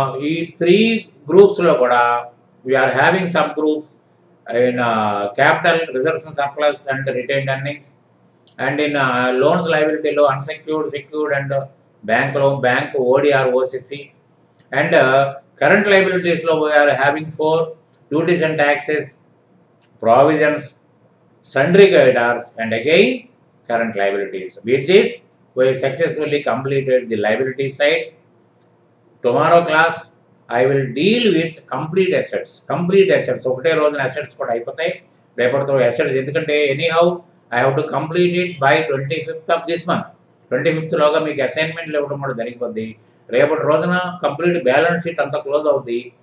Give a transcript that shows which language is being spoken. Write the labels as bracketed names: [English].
[Telugu] ఈ త్రీ గ్రూప్స్లో కూడా [English] we are having some groups in capital, reserves and surplus and retained earnings, and in loans liability లో unsecured, secured and bank loan, bank ODR, OCC, and current liabilities లో we are having 4 duties and taxes, provisions, sundry creditors, and again current liabilities. With this we successfully completed the liability side. Tomorrow class I will deal with complete assets. [Telugu] Complete assets ఒకటే రోజున assets కూడా అయిపోతాయి. రేపటితో assets ఎందుకంటే [English] anyhow I have to complete it by 25th of this month. [Telugu] 25th లోగా మీకు అసైన్మెంట్లు ఇవ్వడం కూడా జరిగిపోద్ది. రేపటి రోజున కంప్లీట్ బ్యాలెన్స్ షీట్ అంతా క్లోజ్ అవుద్ది.